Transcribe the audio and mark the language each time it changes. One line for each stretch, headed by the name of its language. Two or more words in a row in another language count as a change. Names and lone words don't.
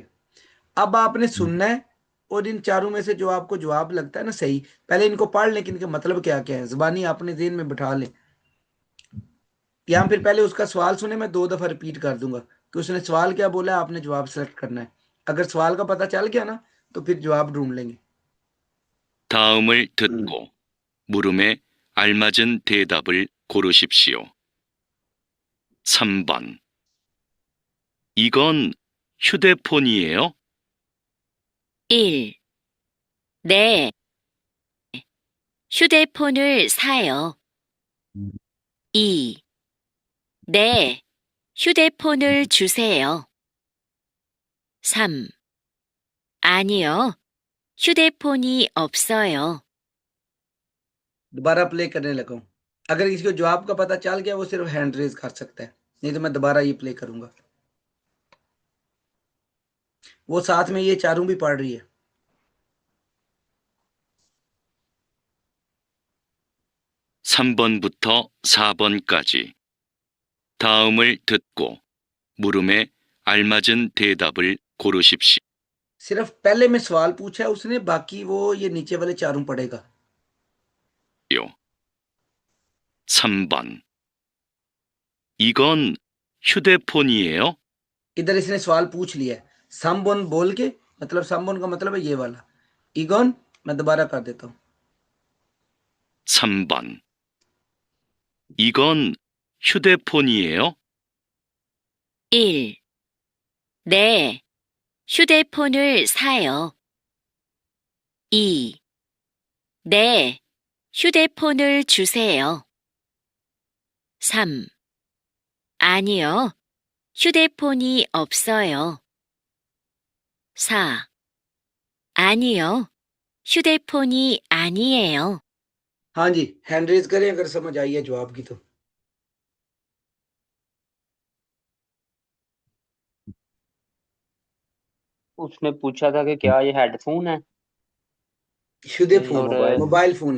Urdu: اب آپ نے سننا ہے، اور ان چاروں میں سے جو آپ کو جواب لگتا ہے نا صحیح، پہلے ان کو پڑھ لیں کہ ان کے مطلب کیا کیا ہے، زبانی اپنے ذہن میں بٹھا لیں. یا پھر پہلے اس کا سوال سنے، میں 2 دفعہ ریپیٹ کر دوں گا کہ اس نے سوال کیا بولا ہے، آپ نے جواب سلیکٹ کرنا ہے. اگر سوال کا پتا چل گیا نا، تو پھر جواب ڈھونڈ لیں گے.
Korean: 다음을 듣고 물음에 알맞은 대답을 고르십시오. 3번 이건 휴대폰이에요? 1. 네, 휴대폰을 사요. 2. 네, 휴대폰을 주세요. 3. 아니요, 휴대폰이 없어요.
Urdu: دوبارہ پلے کرنے لگا ہوں۔ اگر کسی کو جواب کا پتا چل گیا وہ صرف
English: hand raise
Urdu: کر سکتا ہے، نہیں تو میں دوبارہ یہ پلے کروں گا. وہ ساتھ میں یہ چاروں بھی پڑھ رہی ہے.
Korean: 3번부터 4번까지 다음을 듣고 물음에 알맞은 대답을 고르십시오.
Urdu: صرف پہلے میں سوال پوچھا ہے اس نے، باقی وہ یہ نیچے والے چاروں پڑھے گا.
Korean: 3번 이건 휴대폰이에요?
Urdu: ادھر اس نے سوال پوچھ لیا ہے، سمبون بول کے، مطلب سمبون کا مطلب ہے یہ والا. اگون، میں دوبارہ کر دیتا ہوں.
Korean: 3번. 이건 휴대폰이에요? 1. 네, 휴대폰을 사요. 2. 네, 휴대폰을 주세요. 3. 아니요, 휴대폰이 없어요. 4. 아니요, 휴대폰이 아니에요.
Urdu: ہاں جی,
English: hand raise
Urdu: کریں اگر سمجھ آئی ہے جواب کی تو. اس نے پوچھا تھا کہ کیا یہ ہیڈفون ہے 휴대폰 اور
English: mobile phone
Urdu: ہے.